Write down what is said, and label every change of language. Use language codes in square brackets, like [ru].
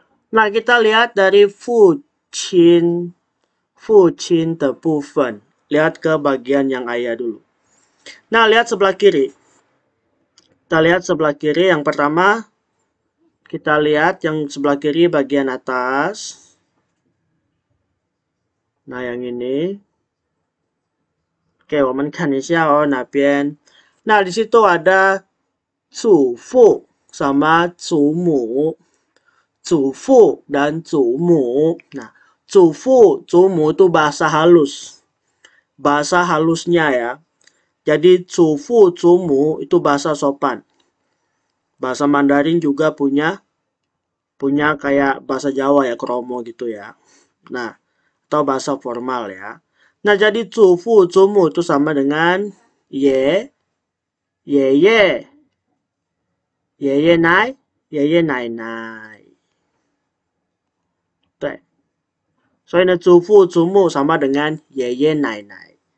[id] Nah kita lihat dari Fucin的部分. Lihat ke bagian yang ayah dulu. Nah lihat sebelah kiri. Kita lihat sebelah kiri yang pertama. Kita lihat yang sebelah kiri bagian atas. Nah yang ini. [zh] Oke, 我们看一下哦，哪边? [id] Nah di situ ada 祖父 sama 祖母. 祖父 dan 祖母. Nah, 祖父, 祖母itu bahasa halus. Bahasa halusnya ya. Jadi 祖父, 祖母itu bahasa sopan. Bahasa Mandarin juga punya kayak bahasa Jawa ya, kromo gitu ya. Nah, atau bahasa formal ya. Nah, jadi 祖父, 祖母itu sama dengan ye, ye,奶奶. [zh] 对，所以呢，祖父祖母 [id] sama dengan [zh] 爷爷奶奶。